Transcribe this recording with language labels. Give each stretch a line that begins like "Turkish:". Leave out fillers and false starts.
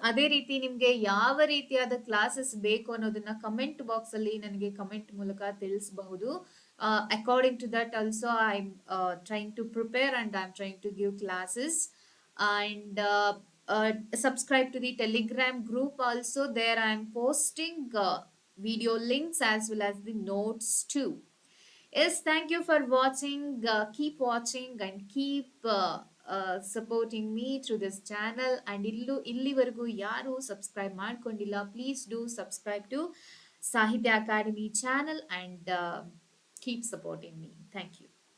Kannada: ಅದೇ ರೀತಿ ನಿಮಗೆ ಯಾವ ರೀತಿಯಾದ ಕ್ಲಾಸಸ್ ಬೇಕು ಅನ್ನೋದನ್ನ ಕಮೆಂಟ್ ಬಾಕ್ಸ್ ಅಲ್ಲಿ ನನಗೆ ಕಮೆಂಟ್ ಮೂಲಕ ತಿಳಿಸಬಹುದು.
English: According to that also I am trying to prepare and I am trying to give classes. And subscribe to the Telegram group also. There I am posting video links as well as the notes too. Yes, thank you for watching. Keep watching and keep supporting me through this channel. And
Kannada: ಇಲ್ಲಿವರೆಗೂ ಯಾರು subscribe ಮಾಡ್ಕೊಂಡಿಲ್ಲ,
English: Please do subscribe to Sahitya Akademi channel and keep supporting me. Thank you.